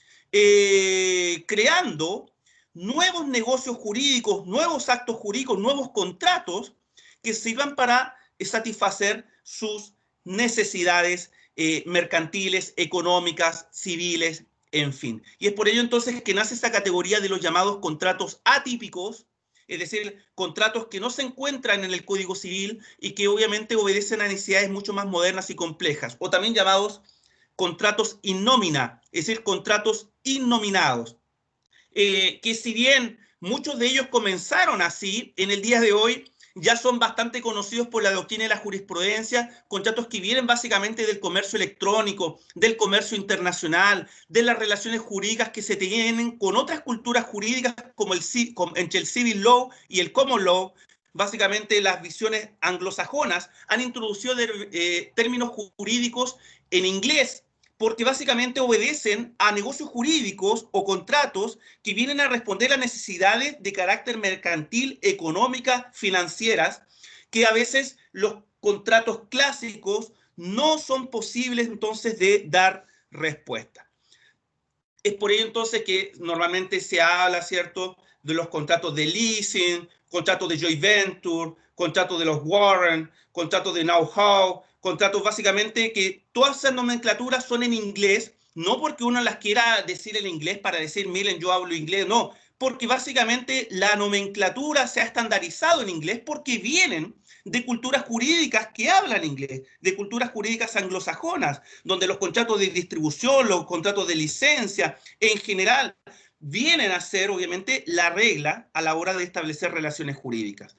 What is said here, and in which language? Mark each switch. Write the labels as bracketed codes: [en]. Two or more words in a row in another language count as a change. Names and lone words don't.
[es] creando nuevos negocios jurídicos, nuevos actos jurídicos, nuevos contratos que sirvan para satisfacer sus necesidades mercantiles, económicas, civiles, en fin. Y es por ello entonces que nace esta categoría de los llamados contratos atípicos, es decir, contratos que no se encuentran en el Código Civil y que obviamente obedecen a necesidades mucho más modernas y complejas, o también llamados contratos [la] in nomina, [es] es decir, contratos innominados. Que si bien muchos de ellos comenzaron así, en el día de hoy ya son bastante conocidos por la doctrina y la jurisprudencia, contratos que vienen básicamente del comercio electrónico, del comercio internacional, de las relaciones jurídicas que se tienen con otras culturas jurídicas como entre el [en] civil law [es] y el [en] common law. [es] Básicamente las visiones anglosajonas han introducido términos jurídicos en inglés, porque básicamente obedecen a negocios jurídicos o contratos que vienen a responder a necesidades de carácter mercantil, económicas, financieras, que a veces los contratos clásicos no son posibles entonces de dar respuesta. Es por ello entonces que normalmente se habla, ¿cierto?, de los contratos de leasing, contratos de [en] joint venture, [es] contratos de los warrant, contratos de know-how, contratos básicamente que todas esas nomenclaturas son en inglés, no porque uno las quiera decir en inglés para decir, miren, yo hablo inglés, no, porque básicamente la nomenclatura se ha estandarizado en inglés porque vienen de culturas jurídicas que hablan inglés, de culturas jurídicas anglosajonas, donde los contratos de distribución, los contratos de licencia, en general, vienen a ser, obviamente, la regla a la hora de establecer relaciones jurídicas.